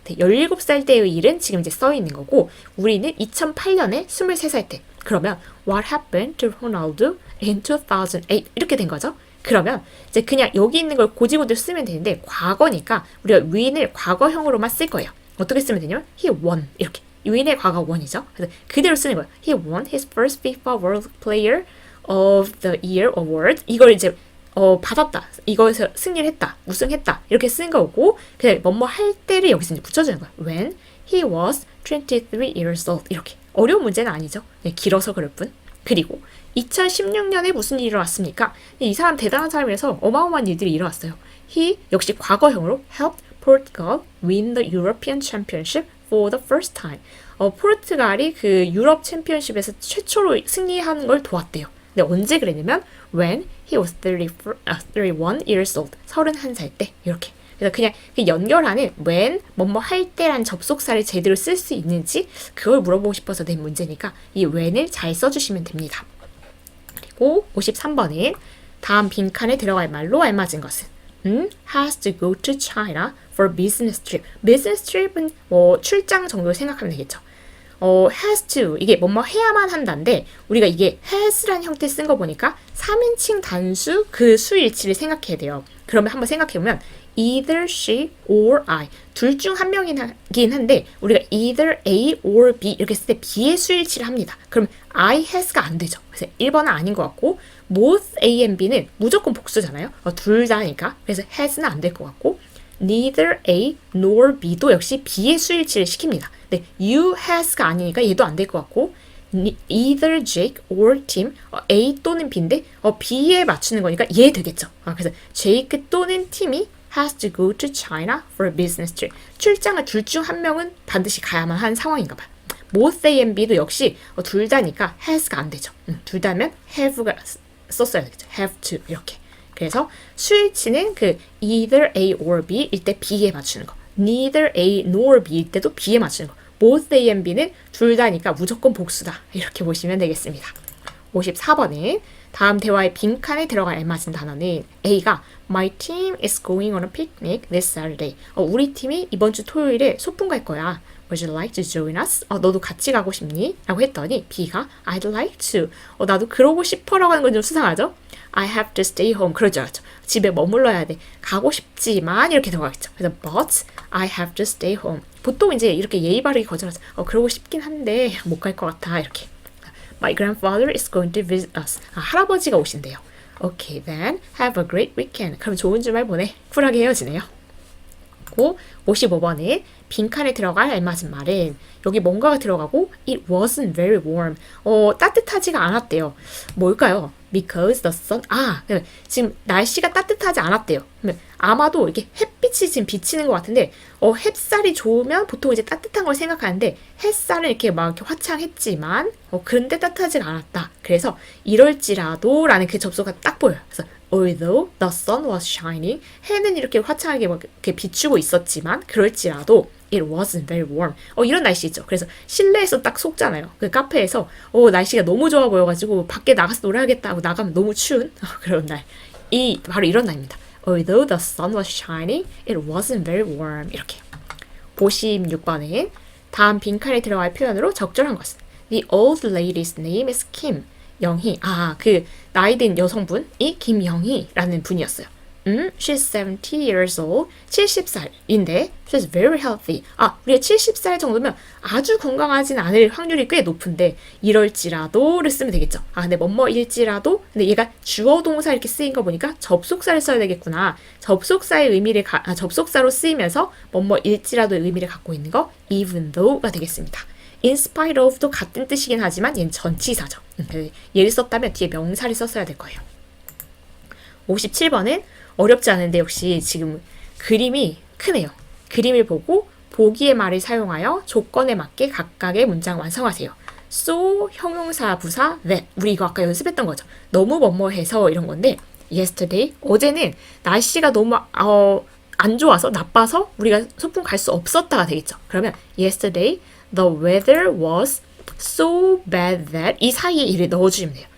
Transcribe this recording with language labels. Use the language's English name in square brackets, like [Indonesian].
[Korean] 17살 때의 일은 지금 이제 써 있는 거고 우리는 2008년에 23살 때 그러면 [English] What happened to Ronaldo in 2008 [Korean] 이렇게 된 거죠. 그러면 이제 그냥 여기 있는 걸 고지고대로 쓰면 되는데 과거니까 우리가 win을 과거형으로만 쓸 거예요. 어떻게 쓰면 되냐면 [English] he won [Korean] 이렇게 win의 과거 won이죠. 그래서 그대로 쓰는 거예요. [English] He won his first FIFA World Player of the Year award. [Korean] 이걸 이제 받았다. 이거에서 승리를 했다. 우승했다. 이렇게 쓰는 거고 그냥 뭐뭐 할 때를 여기서 이제 붙여주는 거예요. [English] When he was 23 years old [Korean] 이렇게 어려운 문제는 아니죠. 길어서 그럴 뿐. 그리고 2016년에 무슨 일이 일어났습니까? 이 사람 대단한 사람이라서 어마어마한 일들이 일어났어요. [English] He [Korean] 역시 과거형으로 [English] helped Portugal win the European Championship for the first time. [Korean] 포르투갈이 그 유럽 챔피언십에서 최초로 승리하는 걸 도왔대요. 근데 언제 그랬냐면 [English] when he was 31 years old. [Korean] 31살 때 이렇게. 그래서 그냥 그 연결하는 when 뭐뭐 할 때란 접속사를 제대로 쓸 수 있는지 그걸 물어보고 싶어서 낸 문제니까 이 when을 잘 써주시면 됩니다. 그리고 53번은 다음 빈칸에 들어갈 말로 알맞은 것은 [English] has to go to China for business trip. [Korean] business trip은 출장 정도 생각하면 되겠죠. has to 이게 뭐뭐 해야만 한다인데 우리가 이게 has란 형태 쓴 거 보니까 3인칭 단수 그 수일치를 생각해야 돼요. 그러면 한번 생각해보면 [English] either she or I [Korean] 둘 중 한 명이긴 한데 우리가 either A or B 이렇게 쓸 때 B의 수일치를 합니다. 그럼 I has가 안 되죠. 그래서 1번은 아닌 것 같고 both A and B는 무조건 복수잖아요. 둘 다니까 그래서 has는 안 될 것 같고 neither A nor B도 역시 B의 수일치를 시킵니다. 근데 you has가 아니니까 얘도 안 될 것 같고 [English] either Jake or Tim [Korean] A 또는 B인데 B에 맞추는 거니까 얘 되겠죠. 그래서 [English] Jake [Korean] 또는 [English] Tim이 has to go to China for a business trip. [Korean] 출장을 둘 중 한 명은 반드시 가야만 한 상황인가 봐요. both A and B도 역시 둘 다니까 has가 안 되죠. 둘 다면 have가 썼어야 되겠죠. have to 이렇게. 그래서 수일치는 그 either A or B일 때 B에 맞추는 거. neither A nor B일 때도 B에 맞추는 거. both A and B는 둘 다니까 무조건 복수다. 이렇게 보시면 되겠습니다. 54번은 다음 대화의 빈칸에 들어갈 알맞은 단어는 A가 [English] My team is going on a picnic this Saturday. [Korean] 우리 팀이 이번 주 토요일에 소풍 갈 거야. [English] Would you like to join us? [Korean] 너도 같이 가고 싶니? 라고 했더니 B가 [English] I'd like to. [Korean] 나도 그러고 싶어 라고 하는 건 좀 수상하죠? [English] I have to stay home. [Korean] 그러죠. 집에 머물러야 돼. 가고 싶지만 이렇게 들어가겠죠. 그래서 [English] but I have to stay home. [Korean] 보통 이제 이렇게 예의 바르게 거절하죠. 그러고 싶긴 한데 못 갈 것 같아. 이렇게. [English] My grandfather is going to visit us. [Korean] 할아버지가 오신대요. [English] Okay, then have a great weekend. [Korean] 그럼 좋은 주말 보내. 쿨하게 헤어지네요. 55번에 빈칸에 들어갈 알맞은 말은 여기 뭔가가 들어가고 [English] it wasn't very warm. [Korean] 따뜻하지가 않았대요. 뭘까요? [English] Because the sun. [Korean] 지금 날씨가 따뜻하지 않았대요. 아마도 이렇게 햇빛이 지금 비치는 것 같은데 햇살이 좋으면 보통 이제 따뜻한 걸 생각하는데 햇살은 이렇게 막 이렇게 화창했지만 그런데 따뜻하지가 않았다. 그래서 이럴지라도 라는 그 접속가 딱 보여요. 그래서 [English] although the sun was shining, [Korean] 해는 이렇게 화창하게 막 이렇게 비추고 있었지만 그럴지라도 [English] it wasn't very warm. [Korean] 이런 날씨 있죠. 그래서 실내에서 딱 속잖아요. 그 카페에서 날씨가 너무 좋아 보여가지고 밖에 나가서 노래하겠다 하고 나가면 너무 추운 그런 날. 바로 이런 날입니다. [English] Although the sun was shining, it wasn't very warm. [Korean] 이렇게. 56번은 다음 빈칸에 들어갈 표현으로 적절한 것은 [English] The old lady's name is Kim. [Korean] 영희. 그 나이 든 여성분이 김영희라는 분이었어요. [English] She's 70 years old. [Korean] 70살인데 [English] she's very healthy. [Korean] 우리가 70살 정도면 아주 건강하진 않을 확률이 꽤 높은데 이럴지라도를 쓰면 되겠죠. 근데 뭐뭐일지라도 근데 얘가 주어 동사 이렇게 쓰인 거 보니까 접속사를 써야 되겠구나. 접속사의 의미를 접속사로 쓰이면서 뭐뭐일지라도의 의미를 갖고 있는 거 even though가 되겠습니다. in spite of도 같은 뜻이긴 하지만 얘는 전치사죠. 얘를 썼다면 뒤에 명사를 썼어야 될 거예요. 57번은 어렵지 않은데 역시 지금 그림이 크네요. 그림을 보고 보기의 말을 사용하여 조건에 맞게 각각의 문장 완성하세요. so, 형용사, 부사, that. 우리 이거 아까 연습했던 거죠. 너무 뭐뭐해서 이런 건데 yesterday, 어제는 날씨가 너무 안 좋아서 나빠서 우리가 소풍 갈 수 없었다가 되겠죠. 그러면 [English] yesterday the weather was so bad that [Korean] 이 사이에 이를 넣어주시면 돼요.